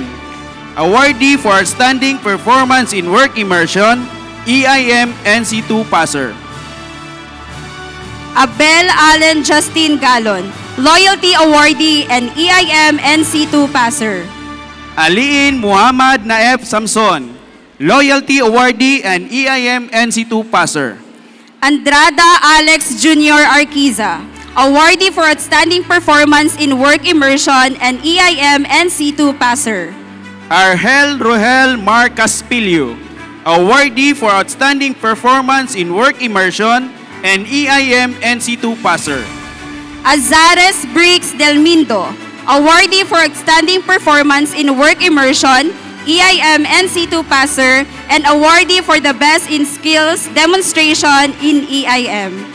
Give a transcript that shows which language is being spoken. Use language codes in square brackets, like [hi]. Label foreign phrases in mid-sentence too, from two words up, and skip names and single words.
[en] Awardee for outstanding performance in work immersion, EIM NC2 passer. Abel Allen Justin Galon, loyalty awardee and EIM NC2 passer. Aliin Muhammad Naef Samson, loyalty awardee and EIM NC2 passer. Andrada Alex Jr. Arquiza, awardee for outstanding performance in work immersion and EIM NC2 passer. Argel Rohel Mark Caspilio, awardee for outstanding performance in work immersion and EIM NC2 passer. Azares Briggs Delmindo, awardee for outstanding performance in work immersion, EIM NC2 passer, and awardee for the best in skills demonstration in EIM.